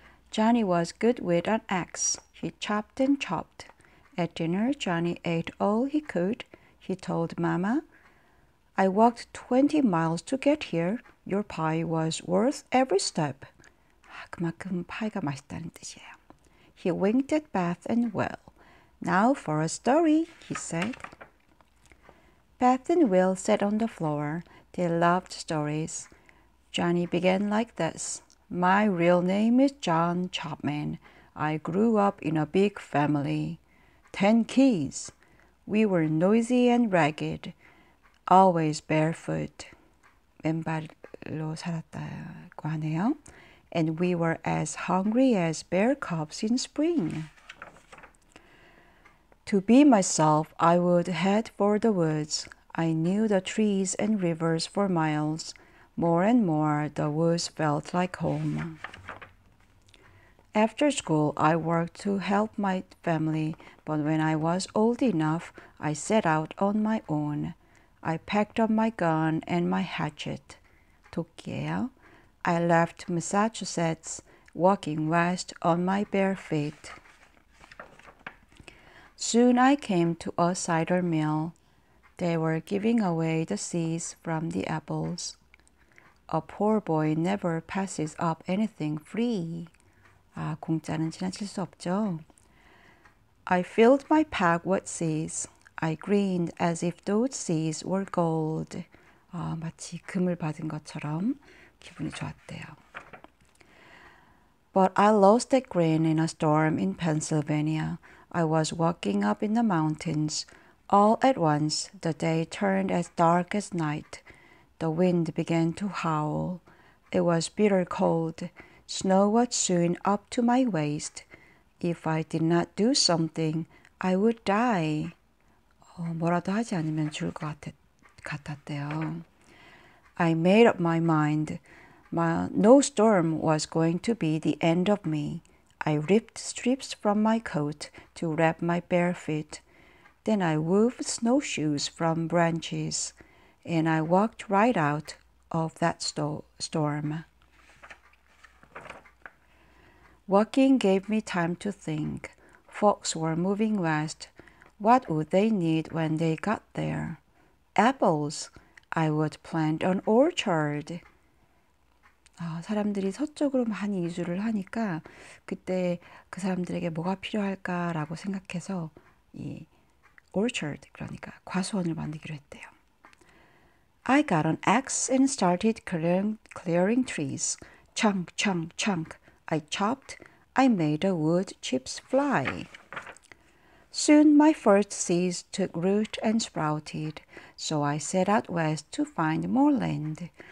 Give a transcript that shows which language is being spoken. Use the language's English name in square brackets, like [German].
[English] Johnny was good with an axe. He chopped and chopped. At dinner, Johnny ate all he could. He told Mama, I walked 20 miles to get here. Your pie was worth every step. [Korean] 그만큼 파이가 맛있다는 뜻이에요. [English] He winked at Beth and Will. Now for a story, he said. Beth and Will sat on the floor. They loved stories. Johnny began like this. My real name is John Chapman. I grew up in a big family. 10 kids. We were noisy and ragged. Always barefoot. [Korean] 맨발로 살았다고 하네요. [English] And we were as hungry as bear cubs in spring. To be myself, I would head for the woods. I knew the trees and rivers for miles. More and more, the woods felt like home. After school, I worked to help my family, but when I was old enough, I set out on my own. I packed up my gun and my hatchet. [Korean] 도끼예요. [English] I left Massachusetts, walking west on my bare feet. Soon I came to a cider mill. They were giving away the seeds from the apples. A poor boy never passes up anything free. [Korean] 공짜는 지나칠 수 없죠. [English] I filled my pack with seeds. I grinned as if those seeds were gold. [Korean] 마치 금을 받은 것처럼 기분이 좋았대요. [English] But I lost that grin in a storm in Pennsylvania. I was walking up in the mountains. All at once, the day turned as dark as night. The wind began to howl. It was bitter cold. Snow was soon up to my waist. If I did not do something, I would die. [Korean] 뭐라도 하지 않으면 죽을 것 같았대요. [English] I made up my mind. No storm was going to be the end of me. I ripped strips from my coat to wrap my bare feet. Then I wove snowshoes from branches, and I walked right out of that storm. Walking gave me time to think. Folks were moving west. What would they need when they got there? Apples. I would plant an orchard. [Korean] 사람들이 서쪽으로 많이 이주를 하니까 그때 그 사람들에게 뭐가 필요할까라고 생각해서 이 orchard, 그러니까 과수원을 만들기로 했대요. [English] I got an axe and started clearing trees. Chunk, chunk, chunk. I chopped. I made the wood chips fly. Soon my first seeds took root and sprouted, so I set out west to find more land.